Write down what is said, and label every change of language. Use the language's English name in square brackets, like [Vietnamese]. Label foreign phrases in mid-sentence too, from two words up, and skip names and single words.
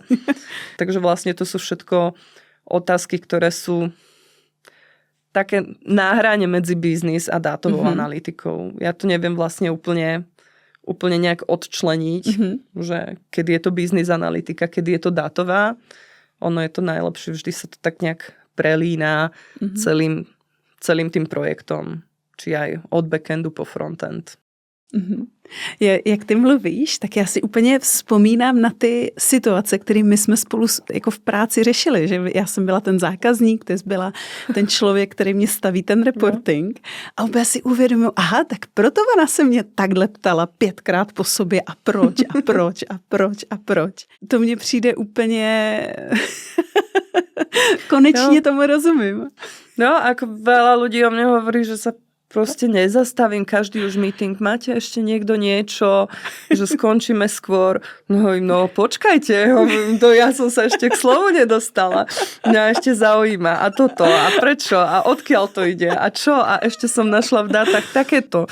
[Slovak] Takže vlastne to sú všetko otázky, ktoré sú také na hrane medzi biznis a dátovou analytikou. Ja to neviem vlastne úplne nejak odčleniť, že kedy je to biznis analytika, kedy je to dátová. Ono je to najlepšie, vždy sa to tak nejak prelína celým tým projektom, či aj od backendu po frontend. [Czech] Jak ty mluvíš, tak já si úplně vzpomínám na ty situace, které my jsme spolu jako v práci řešili, že já jsem byla ten zákazník, ty jsi byla ten člověk, který mě staví ten reporting a úplně si uvědomuji, aha, tak proto ona se mě takhle ptala 5krát po sobě a proč a proč a proč a proč. To mně přijde úplně konečně tomu rozumím. [Slovak] No, ako veľa ľudí o mne hovorí, že sa proste nezastavím každý už meeting. Máte ešte niekto niečo, že skončíme skôr? No počkajte, ja som sa ešte k slovu nedostala. Mňa ešte zaujíma. A toto, a prečo, a odkiaľ to ide, a čo? A ešte som našla v dátach takéto.